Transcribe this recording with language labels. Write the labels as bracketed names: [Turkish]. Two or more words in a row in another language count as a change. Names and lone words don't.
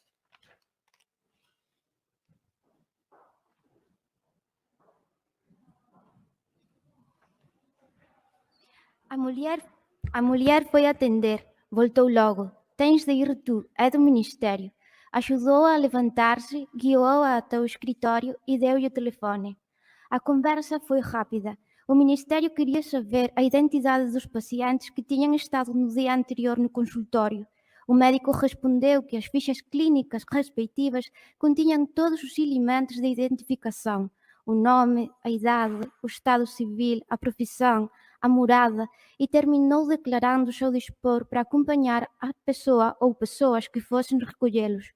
[Galician] A muller foi atender, voltou logo. Tens de ir tú, é do Ministerio. [Portuguese] Axudou-a a levantar-se, guiou-a até o escritório e deu-lhe o telefone. A conversa foi rápida. O Ministério queria saber a identidade dos pacientes que tinham estado no dia anterior no consultório. O médico respondeu que as fichas clínicas respectivas continham todos os elementos de identificação: o nome, a idade, o estado civil, a profissão, a morada, e terminou declarando o seu dispor para acompanhar a pessoa ou pessoas que fossem recolhê-los.